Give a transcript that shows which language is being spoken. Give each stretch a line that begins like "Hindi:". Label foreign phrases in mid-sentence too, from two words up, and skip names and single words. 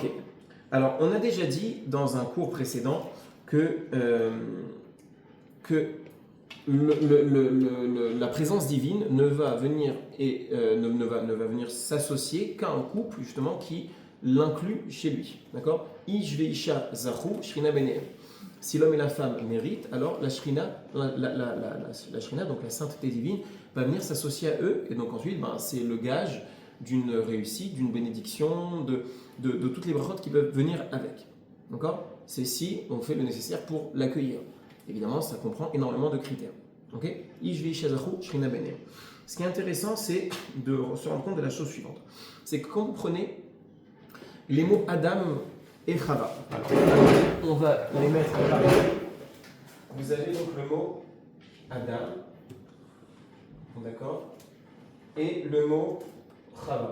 French: Alors on a déjà dit dans un cours précédent que la présence divine ne va venir ne va venir s'associer qu'à un couple justement qui l'inclut chez lui. D'accord?
Hebrew: איש ואשה זכו שכינה ביניהם.
French: Si l'homme et la femme méritent, alors la shrina, donc la sainteté divine, va venir s'associer à eux, et donc ensuite, c'est le gage d'une réussite, d'une bénédiction, de toutes les brachot qui peuvent venir avec. D'accord? C'est si on fait le nécessaire pour l'accueillir. Évidemment, ça comprend énormément de critères. Ok?
Hebrew: איש ואשה זכו שכינה ביניהם.
French: Ce qui est intéressant, c'est de se rendre compte de la chose suivante. C'est que quand vous prenez les mots Adam et Chava. Alors, on va les mettre là. Vous avez donc le mot Adam, d'accord, et le mot Chava.